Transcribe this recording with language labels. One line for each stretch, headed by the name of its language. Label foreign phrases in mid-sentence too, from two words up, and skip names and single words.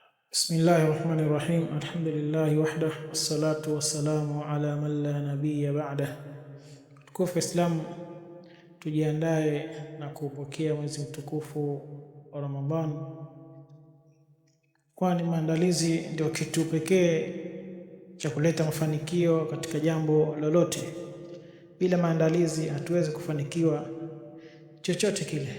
Arabic: بسم الله الرحمن الرحيم الحمد لله وحده والصلاة والسلام على من لا نبي بعده.
Swahili: Tukufu Islam, tujiandae na kupokea mwezi mtukufu wa Ramadhan, kwani maandalizi ndio kitu pekee cha kuleta mafanikio katika jambo lolote. Bila maandalizi hatuwezi kufanikiwa chochote kile.